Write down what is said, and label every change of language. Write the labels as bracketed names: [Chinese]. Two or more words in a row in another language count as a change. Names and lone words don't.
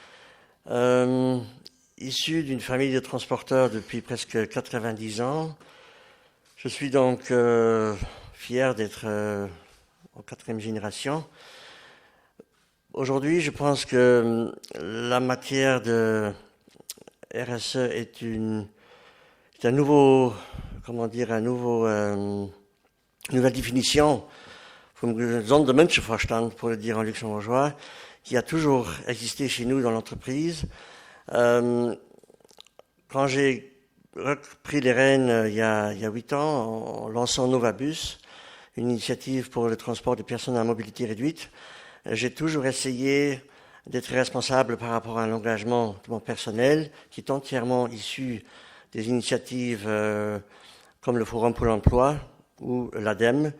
[French] Issu d'une famille de transporteurs depuis presque 90 ans, je suis donc fier d'être en 4e génération. Aujourd'hui, je pense que la matière de RSE est un nouveau, nouvelle définition [Luxembourgish] vom gesunden Menschenverstand, [French] pour le dire en luxembourgeois, qui a toujours existé chez nous dans l'entreprise. Quand j'ai repris les rênes il y a 8 ans, en lançant Novabus, une initiative pour le transport des personnes à mobilité réduite, j'ai toujours essayé d'être responsable par rapport à un engagement de mon personnel qui est entièrement issu des initiatives comme le Forum pour l'emploi ou l'ADEME.